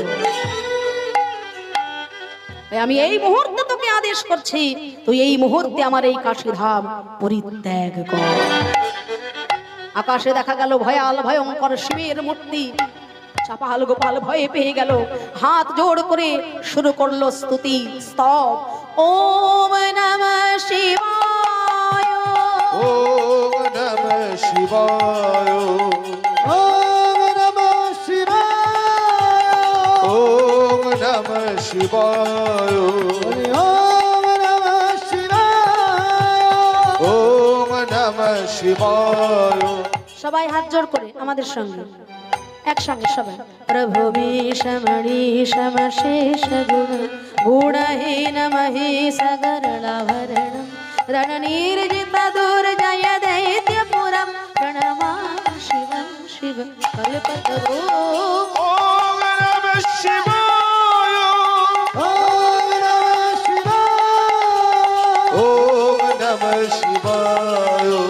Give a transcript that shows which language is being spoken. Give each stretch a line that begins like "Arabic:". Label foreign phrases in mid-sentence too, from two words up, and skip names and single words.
Bangla: আমি এই মুহূর্তে তোকে আদেশ করছি, তুই এই মুহূর্তে আমার এই কাশী ধাম পরিত্যাগ কর। আকাশে দেখা গেল ভয়াল ভয়ঙ্কর শিবের মূর্তি। চাপাল গোপাল ভয়ে পেয়ে গেল, হাত জোড় করে শুরু করলো স্তুতি স্তব।
Sanskrit: ওম নমঃ শিবায়, ওম নমঃ শিবায়, ওম নমঃ শিবায়, ওম নমঃ শিবায়, ওম নমঃ শিবায়, ওম নমঃ শিবায়।
Bangla: সবাই হাত জোড় করে আমাদের সঙ্গে একসঙ্গে সবাই।
Sanskrit: প্রভু বিষমণীষম শেষ গুণ গুণহীন মহেশ গরলাভরণ रणनीर्जित दुर्जय दैत्यपुरं प्रणमामि शिवं शिव कल्पतरो। ओम नमः शिवाय, ओम नमः शिवाय, ओम नमः शिवाय,